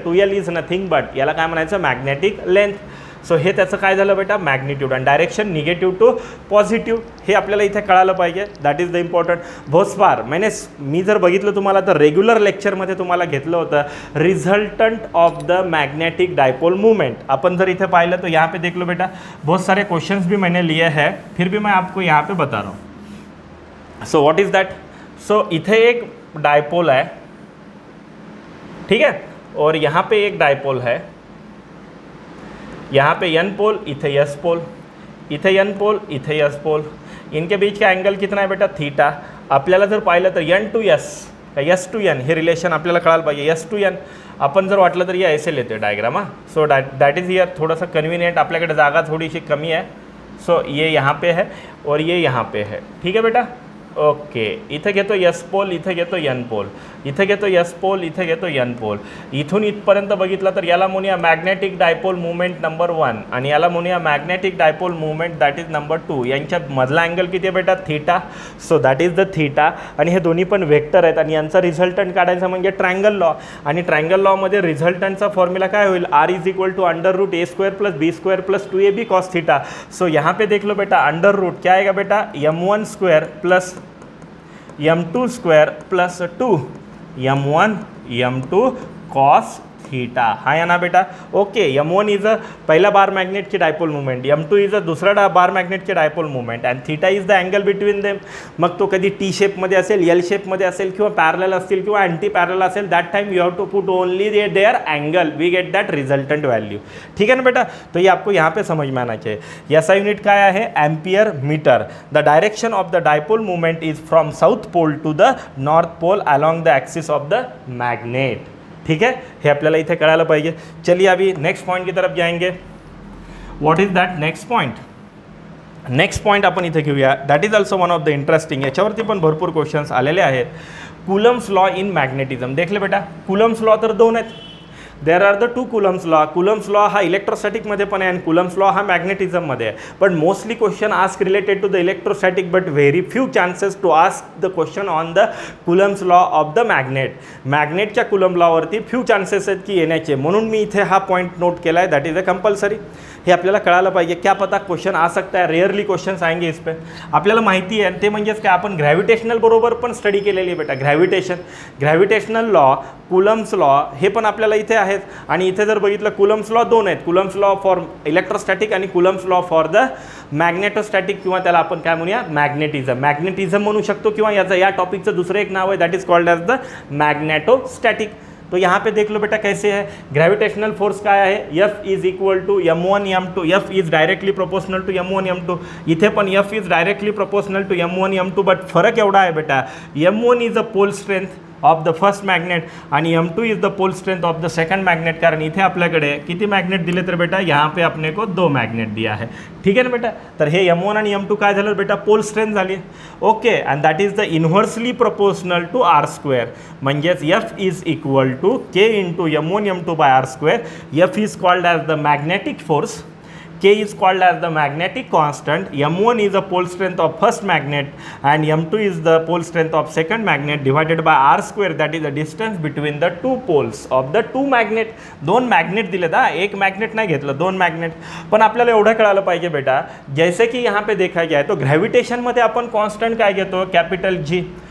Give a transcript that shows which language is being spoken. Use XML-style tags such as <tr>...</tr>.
<en>2L is nothing but</en> <mr>याला काय म्हणायचं मॅग्नेटिक लेंथ. सो हे त्याचं काय झालं बेटा मॅग्निट्यूड आणि डायरेक्शन निगेटिव्ह टू पॉझिटिव्ह. हे आपल्याला इथे कळालं पाहिजे.</mr> <en>That is the important.</en> <mr>बहुत बार मी जर बघितलं तुम्हाला तर रेग्युलर लेक्चरमध्ये तुम्हाला घेतलं होतं</mr> <en>Resultant of the magnetic dipole movement.</en> <mr>अपन जर इथे पाहिलं</mr> <hi>तो यहाँ पे देख लो बेटा बहुत सारे क्वेश्चंस भी मैंने लिए हैं, फिर भी मैं आपको यहाँ पे बता रहा हूँ.</hi> <en>So what is that.</en> <hi>सो इथे एक डायपोल है, ठीक है, और यहाँ पे एक डायपोल है. यहाँ पे n पोल,</hi> <mr>इथे s पोल, इथे n पोल, इथे s पोल.</mr> <hi>इनके बीच का एंगल कितना है बेटा थीटा.</hi> <mr>आपल्याला जर पाहिलं तर n to s s to n हे रिलेशन आपल्याला कळायला पाहिजे. s टू n आपण जर वाटलं तर</mr> <hi>ये ऐसे लेते डायग्राम.</hi> <mr>हाँ</mr> <en>so that is here</en> <mr>थोडासा कन्व्हिनियंट. आपल्याकडे जागा थोडीशी कमी आहे.</mr> <hi>सो ये यहाँ पे है और ये यहाँ पे है. ठीक है बेटा. ओके.</hi> <mr>इथे घेतो s पोल, इथे घेतो n पोल, इथे घेतो s पोल, इथे घेतो n पोल. इथून इथपर्यंत बघितलं तर याला म्हणूया मॅग्नेटिक डायपोल मुवमेंट नंबर 1 आणि याला म्हणूया magnetic dipole movement that is number 2. यांच्या मधला अँगल किती आहे बेटा theta.</mr> <en>So that is the theta.</en> <mr>आणि हे दोन्ही पण वेक्टर आहेत आणि यांचा रिझल्टंट काढायचा म्हणजे ट्रायंगल लॉ. आणि ट्रायंगल लॉमध्ये रिझल्टंटचा फॉर्म्युला काय होईल</mr> <en>r is equal to under root a square plus b square plus 2ab cos theta.</en> <hi>सो यहाँ पे देख लो बेटा अंडर रूट क्या आएगा बेटा m1 square plus m2 square plus 2 m1 m2 cos theta. हाँ या ना बेटा.</hi> <en>Okay. m1 is a पहिला बार magnet की dipole movement, m2 is a दुसरा बार मॅग्नेट की dipole movement and theta is the angle between them.</en> <mr>मग तो कधी टी शेपमध्ये असेल, एल शेपमध्ये असेल किंवा पॅरलल असतील किंवा अँटी पॅरलल असेल.</mr> <en>That time you have to put only their angle, we get that resultant value.</en> <hi>ठीक है ना बेटा. तो ये आपको यहाँ पे समझ में आना चाहिए.</hi> <mr>याचा युनिट काय आहे ampere metre.</mr> <en>The direction of the dipole movement is from south pole to the north pole along the axis of the magnet.</en> <hi>ठीक है.</hi> <mr>हे आपल्याला इथे कळायला पाहिजे.</mr> <hi>चलिए अभी नेक्स्ट पॉइंट की तरफ जाएंगे.</hi> <en>What is that next point.</en> <mr>Next point आपण इथे घेऊया.</mr> <en>That is also one of the interesting.</en> <mr>याच्यावरती पण भरपूर क्वेश्चन्स आलेले आहेत. Coulombs law in magnetism. देखले बेटा कुलम्स लॉ तर दोन आहेत.</mr> <en>There are the 2 Coulomb's law.</en> <mr>Coulombs law हा इलेक्ट्रोस्टॅटिकमध्ये पण आहे आणि कुलम्स लॉ हा मॅग्नेटिझममध्ये आहे.</mr> <en>पण mostly question ask related to the electrostatic but very few chances to ask the question on the Coulomb's law of the magnet.</en> <mr>मॅग्नेटच्या coulomb लॉवरती few chances आहेत की येण्याचे, म्हणून मी इथे हा पॉईंट नोट केला आहे.</mr> <en>That is a compulsory.</en> <mr>हे आपल्याला कळायला पाहिजे.</mr> <hi>क्या पता क्वेश्चन आ सकता है, रेयरली क्वेश्चन्स आएंगे इस पे.</hi> <mr>आपल्याला माहिती आहे ते म्हणजेच काय आपण ग्रॅव्हिटेशनल बरोबर पण स्टडी केलेली आहे बेटा. ग्रॅव्हिटेशनल लॉ, कुलम्स लॉ हे पण आपल्याला इथे आहेत. आणि इथे जर बघितलं कुलम्स लॉ दोन आहेत. कुलम्स लॉ फॉर इलेक्ट्रोस्टॅटिक आणि कुलम्स लॉ फॉर द मॅग्नेटोस्टॅटिक किंवा त्याला आपण काय म्हणूया मॅग्नेटिझम म्हणू शकतो किंवा याचं या टॉपिकचं दुसरं एक नाव आहे</mr> <en>That is called as the magnetostatic.</en> <hi>तो यहाँ पे देख लो बेटा कैसे है.</hi> <mr>ग्रेविटेशनल फोर्स काय आहे</mr> <en>F is equal to m1 m2. F is directly proportional to m1 m2. इथे पण F is directly proportional to m1 m2.</en> <mr>But फरक एवढा आहे बेटा</mr> <en>m1 is a pole strength of the first magnet आणि m2 is the pole strength of the second magnet.</en> <mr>कारण इथे आपल्याकडे किती मॅग्नेट दिले तर बेटा</mr> <hi>यहाँ पे अपने को 2 मॅग्नेट दिया है.</hi> <mr>ठीक आहे ना बेटा. तर हे m1 आणि m2 काय झालं बेटा पोल स्ट्रेंथ झाली. Okay.</mr> <en>And that is the inversely proportional to r square. म्हणजेच F is equal to k into m1 m2 by r square. F is called as the magnetic force, K is called as the magnetic constant, m1 is the pole strength of first magnet and m2 is the pole strength of second magnet divided by r square, that is the distance between the two poles of the two magnet.</en> <mr>दोन magnet दिलेत हा, एक magnet नाही घेतलं, दोन magnet. पण आपल्याला एवढं कळालं पाहिजे बेटा,</mr> <hi>जैसे की यहाँ पे देखा गया है तो</hi> <mr>ग्रॅव्हिटेशनमध्ये आपण कॉन्स्टंट काय घेतो कॅपिटल G.</mr>